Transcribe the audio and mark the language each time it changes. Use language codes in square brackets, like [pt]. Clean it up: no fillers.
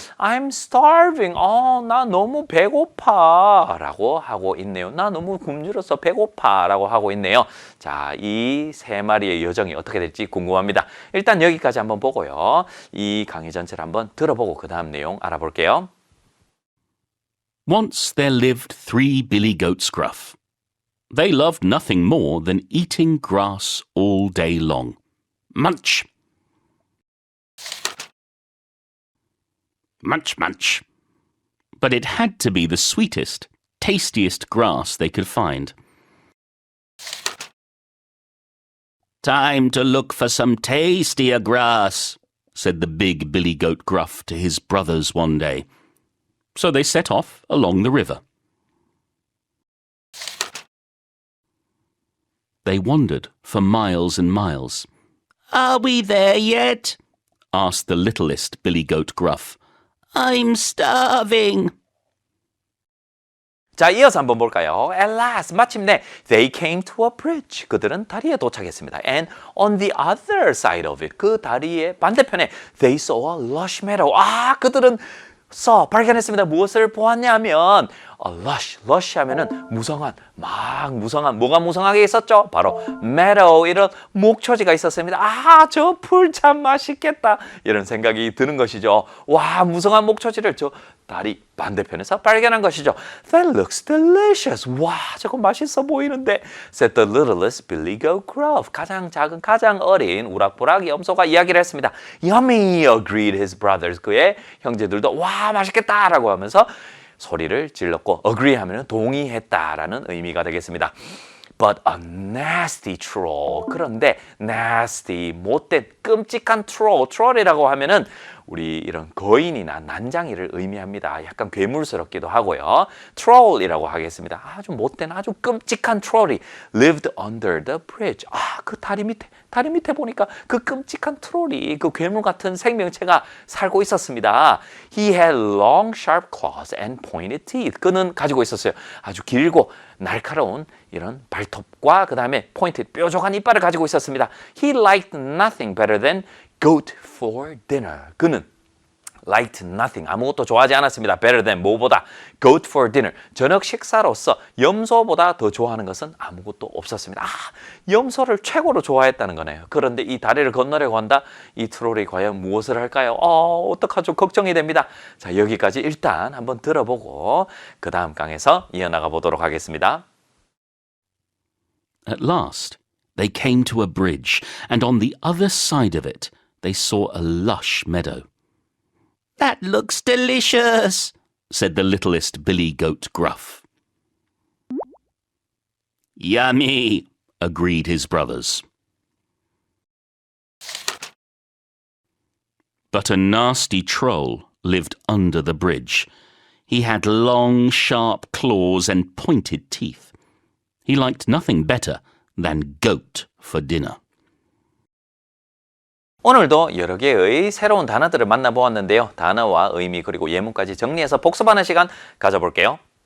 [en] I'm starving. [ko] 나 너무 배고파. 라고 하고 있네요. 나 너무 굶주렸어. 배고파. 라고 하고 있네요. 자, 이 세 마리의 여정이 어떻게 될지 궁금합니다. 일단 여기까지 한번 보고요. 이 강의 전체를 한번 들어보고 그 다음 내용 알아볼게요. [en] Once there lived 3 Billy Goats Gruff. They loved nothing more than eating grass all day long. Munch! Munch, munch. But it had to be the sweetest, tastiest grass they could find. Time to look for some tastier grass, said the big Billy Goat Gruff to his brothers one day. So they set off along the river. They wandered for miles and miles. Are we there yet? asked the littlest Billy Goat Gruff. I'm starving. [ko] 자, 이어서 한번 볼까요? [en] At last, [ko] 마침내 [en] they came to a bridge. [ko] 그들은 다리에 도착했습니다. [en] And on the other side of it, [ko] 그 다리의 반대편에 [en] they saw a lush meadow. [ko] 그들은 발견했습니다. 무엇을 보았냐면 lush 하면은 무성한, 무성한, 뭐가 무성하게 있었죠? 바로 meadow, 이런 목초지가 있었습니다. 저 풀 참 맛있겠다, 이런 생각이 드는 것이죠. 무성한 목초지를 저 다리 반대편에서 발견한 것이죠. [en] That looks delicious. [ko] 저거 맛있어 보이는데, [en] said the littlest Billy Goat Gruff. [ko] 가장 작은, 가장 어린 우락부락 염소가 이야기를 했습니다. [en] Yummy, agreed his brothers. [ko] 그의 형제들도 맛있겠다라고 하면서 소리를 질렀고, agree 하면 동의했다라는 의미가 되겠습니다. [en] But a nasty troll. [ko] 그런데 nasty, 못된, 끔찍한 troll이라고 하면은 우리 이런 거인이나 난장이를 의미합니다. 약간 괴물스럽기도 하고요. troll이라고 하겠습니다. 아주 못된 아주 끔찍한 troll이 [en] lived under the bridge. [ko] 그 다리 밑에 보니까 그 끔찍한 트롤이 그 괴물 같은 생명체가 살고 있었습니다. [en] He had long sharp claws and pointed teeth. [ko] 그는 가지고 있었어요. 아주 길고 날카로운 이런 발톱과 그 다음에 pointed 뾰족한 이빨을 가지고 있었습니다. [en] He liked nothing better than goat for dinner. [ko] 그는 [en] liked nothing, [ko] 아무것도 좋아하지 않았습니다. better than, 뭐보다, [en] goat for dinner, [ko] 저녁 식사로서 염소보다 더 좋아하는 것은 아무것도 없었습니다. 염소를 최고로 좋아했다는 거네요. 그런데 이 다리를 건너려고 한다? 이 트롤이 과연 무엇을 할까요? 어떡하죠? 걱정이 됩니다. 자, 여기까지 일단 한번 들어보고 그 다음 강에서 이어나가 보도록 하겠습니다. [en] At last, they came to a bridge, and on the other side of it, they saw a lush meadow. That looks delicious, said the littlest billy goat Gruff. Yummy, agreed his brothers. But a nasty troll lived under the bridge. He had long, sharp claws and pointed teeth. He liked nothing better than goat for dinner. [ko] 오늘도 여러 개의 새로운 단어들을 만나보았는데요. 단어와 의미 그리고 예문까지 정리해서 복습하는 시간 가져볼게요.